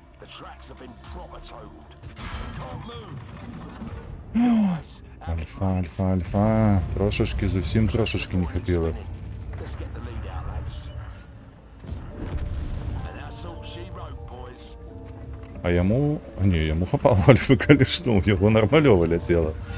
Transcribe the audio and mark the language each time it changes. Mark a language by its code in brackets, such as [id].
[en] The tracks have been proper totaled. Can't move. [uk] Альфа, альфа, альфа. Трошечки, зовсім трошечки не хватило. [en] Let's get the lead out, lads. And that's all she wrote, boys. [uk] А йому... Ні, йому хапало альфи, коли що, його нормальово летіло.